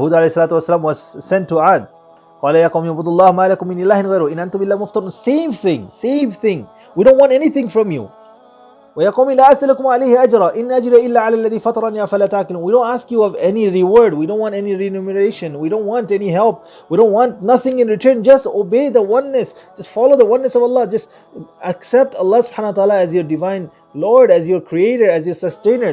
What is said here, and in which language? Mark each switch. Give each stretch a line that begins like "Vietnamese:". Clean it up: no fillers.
English: Hud alayhi salatu wasalam was sent to Ad.
Arabic: قَالَ يَا قَوْمِ اعْبُدُوا اللَّهَ مَا لَكُم مِّنْ إِلَٰهٍ غَيْرُهُ إِنْ أَنْتُمْ إِلَّا مُفْتَرُونَ.
English: Same thing. We don't want anything from you.
Arabic: وَيَا قَوْمِ لَا أَسْأَلُكُمْ عَلَيْهِ أَجْرًا إِنْ أَجْرِيَ إِلَّا عَلَى الَّذِي فَطَرَنِي أَفَلَا تَعْقِلُونَ.
English: We don't ask you of any reward. We don't want any remuneration. We don't want any help. We don't want nothing in return. Just obey the oneness. Just follow the oneness of Allah. Just accept Allah subhanahu wa ta'ala as your divine Lord, as your creator, as your sustainer.